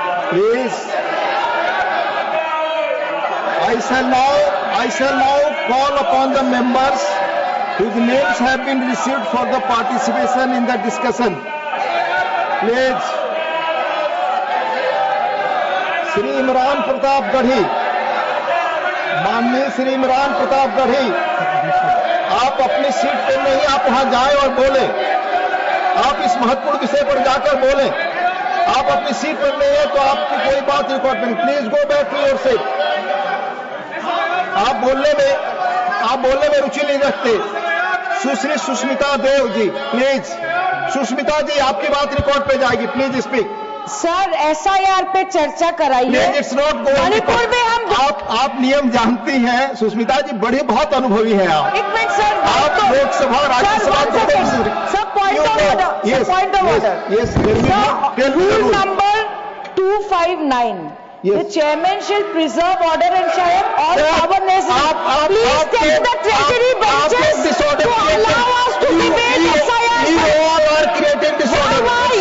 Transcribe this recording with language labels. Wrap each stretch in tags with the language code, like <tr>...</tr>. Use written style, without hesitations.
<en>Please, I shall now call upon the members whose names have been received for the participation in the discussion.</en> <hi>Please, Shri Imran Pratap गढ़ी, माननीय श्री इमरान प्रताप गढ़ी, आप अपनी seat पर नहीं, आप वहां जाएं और बोलें। आप इस महत्वपूर्ण विषय पर जाकर बोलें। आप अपनी सीट पर नहीं है तो आपकी कोई बात रिकॉर्ड नहीं।</hi> <en>Please go back to your seat.</en> <hi>आप बोलने में रुचि नहीं रखते। सुश्री सुष्मिता देव जी, प्लीज। सुष्मिता जी, आपकी बात रिकॉर्ड पे जाएगी।</hi> <en>Please speak.</en> <hi>सर, SIR पे चर्चा कराइए।</hi> <en>it's not</en> <hi>मणिपुर में हम आप नियम जानती हैं। सुष्मिता जी बहुत अनुभवी हैं आप। एक मिनट सर, आप लोकसभा राज्यसभा</hi> <en>सब point of order, point of order. Rule number 259, the chairman shall preserve order and shall have all power necessary. Please take the treasury benches to allow us to debate SIR. You all are creating disorder.</en>